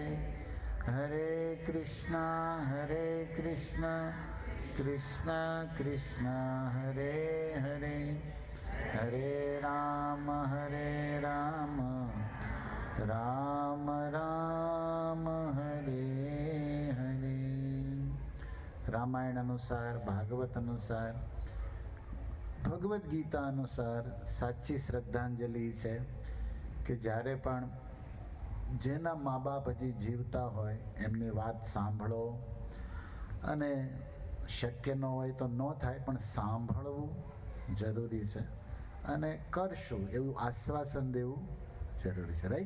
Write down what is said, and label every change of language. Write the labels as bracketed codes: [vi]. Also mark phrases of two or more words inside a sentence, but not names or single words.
[sa] हरे कृष्णा कृष्णा कृष्णा हरे हरे, हरे राम राम राम हरे हरे। [gu] रामायण अनुसार, भागवत अनुसार, भगवद गीता अनुसार સાચી શ્રદ્ધાંજલિ છે કે જ્યારે પણ જેના મા બાપ હજી જીવતા હોય એમની વાત સાંભળો, અને શક્ય ન હોય તો ન થાય પણ સાંભળવું જરૂરી છે, અને કરશું એવું આશ્વાસન દેવું જરૂરી છે, રાઈટ?